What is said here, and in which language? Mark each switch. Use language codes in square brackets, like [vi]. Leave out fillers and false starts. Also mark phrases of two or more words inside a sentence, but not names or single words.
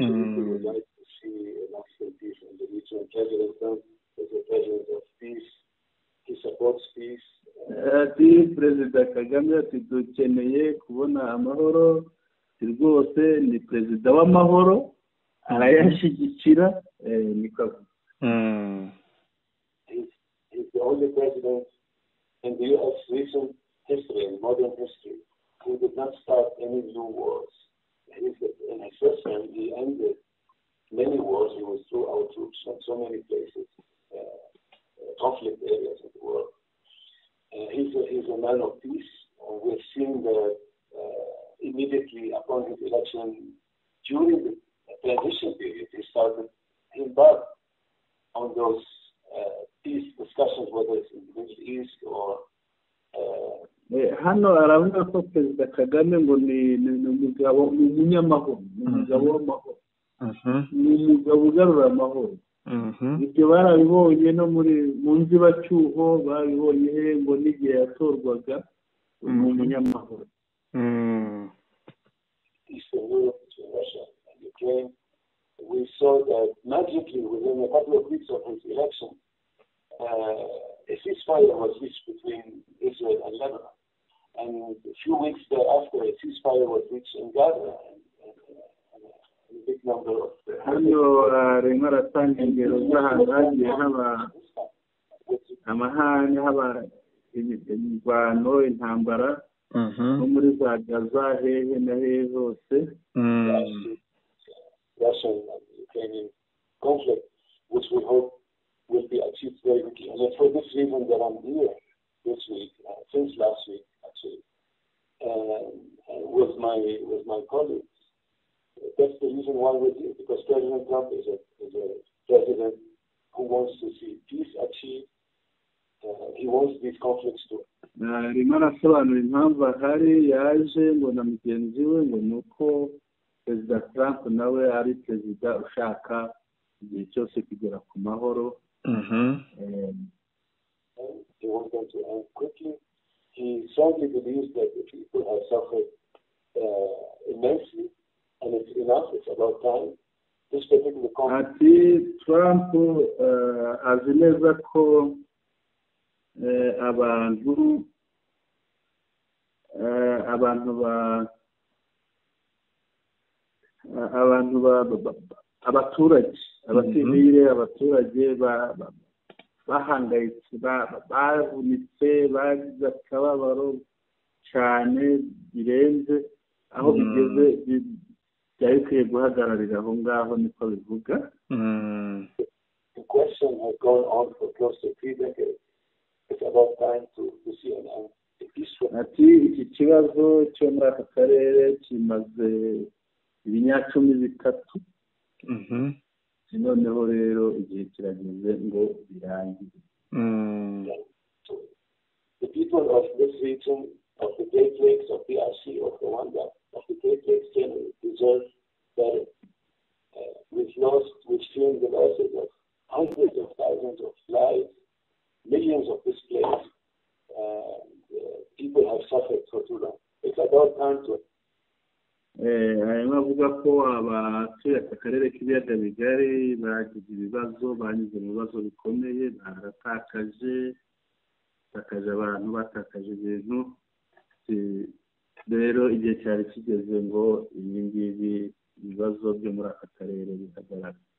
[rw] Ati Perezida Kagame ati dukeneye kubona amahoro, rwose ni perezida w'amahoro, arayashyigikira. Niko avuga. [en] He's the only president in the U.S. recent history, in modern history, who did not start any new wars. In his first term, he ended many wars. He withdrew our troops from so many places, conflict areas of the world. He's a man of peace. We've seen that immediately upon his election, during the transition period, he embarked on those peace discussions, whether it's in the Middle East or [rw] hano aravuga ko Perezida Kagame ngo ni umugabo, ni umunyamahoro, ni umugabo w'amahoro, ni umugabo ugarura amahoro. Ibyo barabibonye no mu nzibacyuho, babibonye ngo n'igihe yatorwaga, ni umunyamahoro. [en] Eastern Europe, between Russia and Ukraine, we saw that magically within a couple of weeks of his election, a ceasefire was reached between Israel and Lebanon. And a few weeks thereafter, a ceasefire was reached in Gaza, and a big number of... [rw] Hano arimo aratanga ingero z'ahantu hagiye haba amahane, haba imirwano, intambara, no muri za Gaza, hehe na hehe hose. [en] Russian and Ukrainian conflict, which we hope will be achieved very quickly. And it's for this reason that I'm here this week, since last week actually, with my colleagues. That's the reason why we're here, because President Trump is a president who wants to see peace achieved. He wants these conflicts to. [rw] Arimo arasobanura impamvu ahari yaje ngo na mugenzi we ngo ni uko Perezida Trump nawe ari perezida ushaka igihe cyose kugera ku mahoro. [en] end. He wants them to end quickly. He strongly believes that the people have suffered immensely, and it's enough. It's about time. This particular conflict. [rw] Ati Trump azi neza ko abantu abaturage abasivile abaturage bahangayitse bavunitse bagize akababaro cyane birenze aho bigeze byari bikwiye guhagararira aho ngaho niko bivuga. [en] The question has gone on for close to 3 decades. It's about time to see an end. [rw] Ati iki kibazo cyo muri aka karere kimaze ibinyacumi bitatu. Noneho rero igihe kirageze ngo birangire. [en] The people of this region, of the Great Lakes, of DRC, of Rwanda, of the Great Lakes generally deserve better. We've seen the losses of hundreds of thousands of lives, millions of displaced. People have suffered for too long. It's about time to. [rw] Hanyuma avuga ko abatuye aka karere k'ibiyaga bigari bagize ibibazo, banyuze mu bibazo bikomeye, baratakaje abantu, batakaje ibintu. Rero igihe cyari kigeze ngo ibi ngibi ibibazo byo muri aka karere bihagarare.